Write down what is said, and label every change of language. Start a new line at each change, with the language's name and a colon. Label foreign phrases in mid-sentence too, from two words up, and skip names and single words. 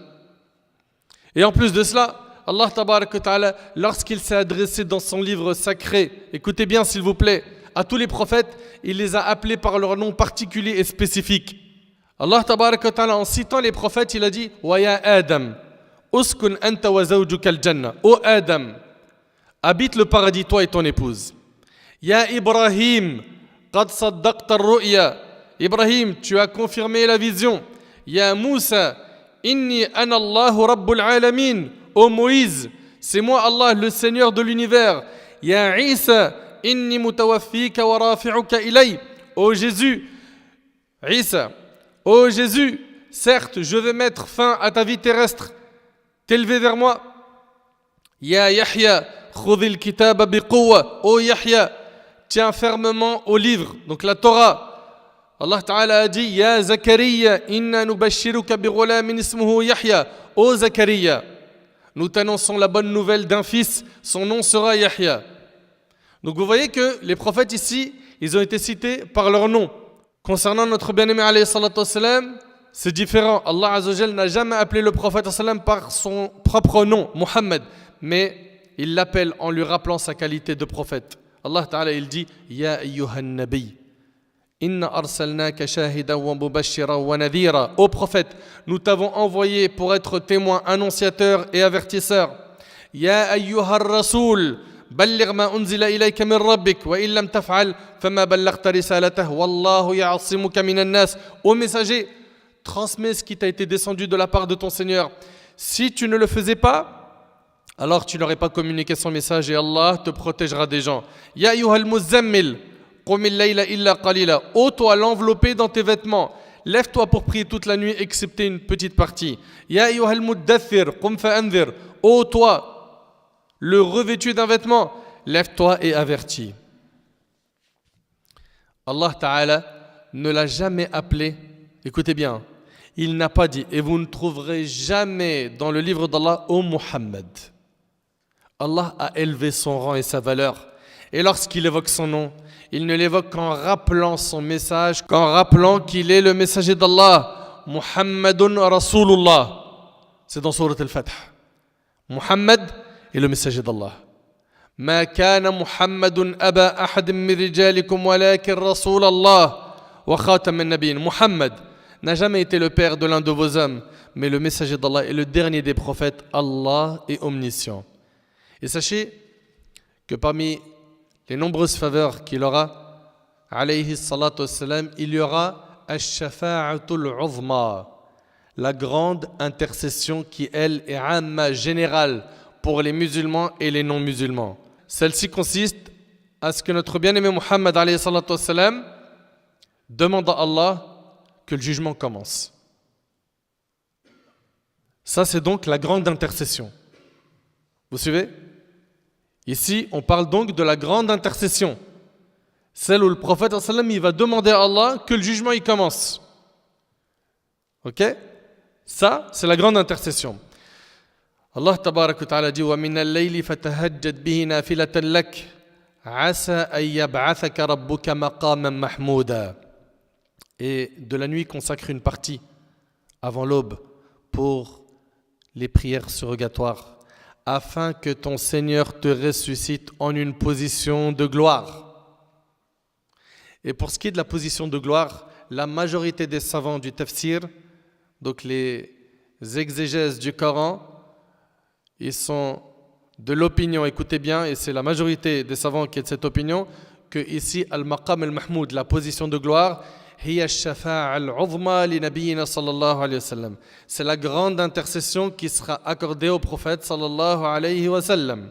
French: Et en plus de cela,
Arabic: الله تبارك وتعالى,
French: lorsqu'il s'est adressé dans son livre sacré, écoutez bien s'il vous plaît, à tous les prophètes, il les a appelés par leur nom particulier et spécifique.
Arabic: الله تبارك وتعالى,
French: en citant les prophètes, il a dit
Arabic: ويا آدم اسكن أنت وزوجك الجنة.
French: Ô Adam, habite le paradis, toi et ton épouse.
Arabic: يا إبراهيم قد صدقت الرؤيا.
French: Ibrahim, tu as confirmé la vision.
Arabic: يا موسى إني أنا الله رب العالمين.
French: Ô Moïse, c'est moi Allah, le Seigneur de l'univers.
Arabic: يا عيسى إني متوفيك ورافعك إلي.
French: Ô Jésus, Isa, ô Jésus, certes, je vais mettre fin à ta vie terrestre, t'élever vers moi.
Arabic: يا يحيى خذ الكتاب بقوة.
French: Ô Yahya, tiens fermement au livre, donc la Torah.
Arabic: الله تعالى
French: a dit
Arabic: يا زكريا إنا نبشرك بغلام اسمه يحيى.
French: Ô Zakaria, nous t'annonçons la bonne nouvelle d'un fils, son nom sera Yahya. Donc vous voyez que les prophètes ici, ils ont été cités par leur nom. Concernant notre bien-aimé
Arabic: عليه الصلاة والسلام,
French: c'est différent.
Arabic: الله عز وجل
French: n'a jamais appelé le prophète sallam par son propre nom, Muhammad, mais il l'appelle en lui rappelant sa qualité de prophète.
Arabic: الله تعالى
French: il dit
Arabic: يا أيها النبي. إنا أرسلناك شاهدا ومبشرا ونذيرا.
French: Ô prophète, nous t'avons envoyé pour être témoin, annonciateur et avertisseur.
Arabic: يا أيها الرسول بلغ ما أنزل إليك من ربك وإن لم تفعل فما بلغت رسالته والله يعصمك من الناس.
French: Ô messager, transmets ce qui t'a été descendu de la part de ton Seigneur. Si tu ne le faisais pas, alors tu n'aurais pas communiqué son message et Allah te protégera des gens.
Arabic: يا أيها المزمل,
French: ô toi l'enveloppé dans tes vêtements, lève-toi pour prier toute la nuit excepté une petite partie.
Arabic: يا أيها المدثر قم فأنذر.
French: Ô toi le revêtu d'un vêtement, lève-toi et avertis.
Arabic: الله تعالى
French: ne l'a jamais appelé, écoutez bien, il n'a pas dit, et vous ne trouverez jamais dans le livre d'Allah, ô Muhammad. Allah a élevé son rang et sa valeur. Et lorsqu'il évoque son nom, il ne l'évoque qu'en rappelant son message, qu'en rappelant qu'il est le messager d'Allah.
Arabic: محمد رسول الله.
French: C'est dans Sourate Al-Fath. Muhammad est le messager d'Allah.
Arabic: ما كان محمد أبا أحد من رجالكم ولكن رسول الله وخاتم النبيين.
French: Muhammad n'a jamais été le père de l'un de vos hommes, mais le messager d'Allah est le dernier des prophètes. Allah est omniscient. Et sachez que parmi les nombreuses faveurs qu'il aura,
Arabic: عليه الصلاة والسلام,
French: il y aura
Arabic: الشفاعة العظمى,
French: la grande intercession qui, elle, est amma, générale pour les musulmans et les non-musulmans. Celle-ci consiste à ce que notre bien-aimé Muhammad
Arabic: عليه الصلاة والسلام
French: demande à Allah que le jugement commence. Ça, c'est donc la grande intercession. Vous suivez? Ici, on parle donc de la grande intercession. Celle où le prophète il va demander à Allah que le jugement il commence. Ok? Ça, c'est la grande intercession.
Arabic: الله تبارك وتعالى dit وَمِنَ اللَّيْلِ فَتَهَجَّدْ بِهِ نَافِلَةً لَكَ عَسَى أَن يَبْعَثَكَ رَبُّكَ مَقَامًا مَحْمُودًا.
French: Et de la nuit consacre une partie avant l'aube pour les prières surrogatoires, afin que ton Seigneur te ressuscite en une position de gloire. Et pour ce qui est de la position de gloire, la majorité des savants du tafsir, donc les exégèses du Coran, ils sont de l'opinion, écoutez bien, et c'est la majorité des savants qui est de cette opinion, que ici,
Arabic: المقام المحمود,
French: la position de gloire, c'est la grande intercession qui sera accordée au prophète
Arabic: صلى الله عليه وسلم.